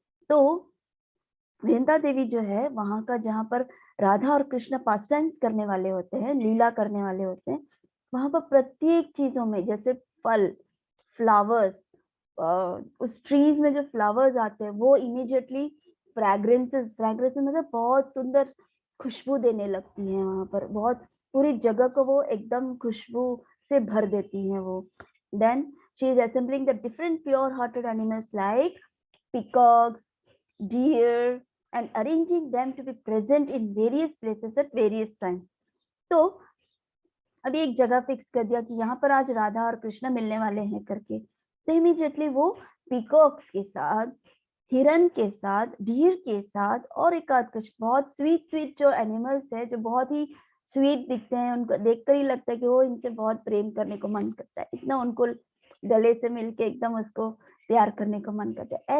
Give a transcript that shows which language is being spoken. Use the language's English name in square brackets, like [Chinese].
[Hindi] तो वृंदा देवी जो है वहां का, जहां पर राधा और कृष्ण पास टाइम्स करने वाले होते हैं, लीला करने वाले होते हैं, वहां पर प्रत्येक चीजों में, जैसे फल, फ्लावर्स, उस ट्रीज में जो फ्लावर्स आते हैं वो इमीडिएटली फ्रैग्रेंसेस मतलब बहुत सुंदर खुशबू देने लगती है। वहां पर बहुत पूरी जगह को वो एकदम खुशबू से भर देती हैं वो। [English] Then she is assembling the different pure hearted animals like peacocks, deer, and arranging them to be present in various places at various times. [Hindi] तो अभी एक जगह फिक्स कर दिया कि यहाँ पर आज राधा और कृष्ण मिलने वाले हैं करके, तो इमीडिएटली वो पीकॉक्स के साथ, हिरन के साथ, डीर के साथ, और एक आध कुछ बहुत स्वीट जो एनिमल्स है, जो बहुत ही स्वीट दिखते हैं, उनको देखकर ही लगता है कि वो इनसे बहुत प्रेम करने को मन करता है, इतना उनको गले से मिलके एकदम उसको प्यार करने को मन करता है।